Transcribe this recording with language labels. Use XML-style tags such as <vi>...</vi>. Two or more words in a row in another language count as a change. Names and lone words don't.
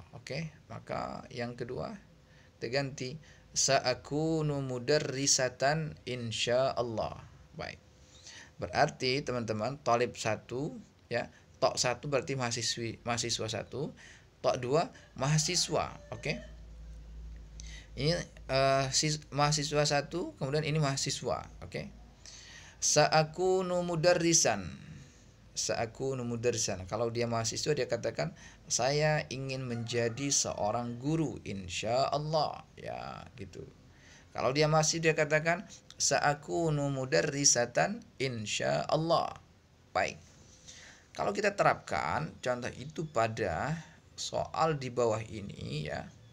<id>Oke, maka yang kedua kita ganti</id> <ar>سأكون مدرسة إن شاء الله.</ar> <id>Baik. Berarti teman-teman, talib 1 ya, tok 1 berarti mahasiswa 1, tok 2 mahasiswa. Oke. Ini mahasiswa 1, kemudian ini mahasiswa. Oke.</id> <ar>سأكون مدرسا. سأكون مدرسا.</ar> <id>Kalau dia mahasiswa, dia katakan saya ingin menjadi seorang guru insyaallah ya, gitu. Kalau dia masih, dia katakan</id> <ar>سأكون مدرسة إن شاء الله.</ar> <id>Baik. Kalau kita terapkan contoh itu pada soal di bawah ini ya.</id>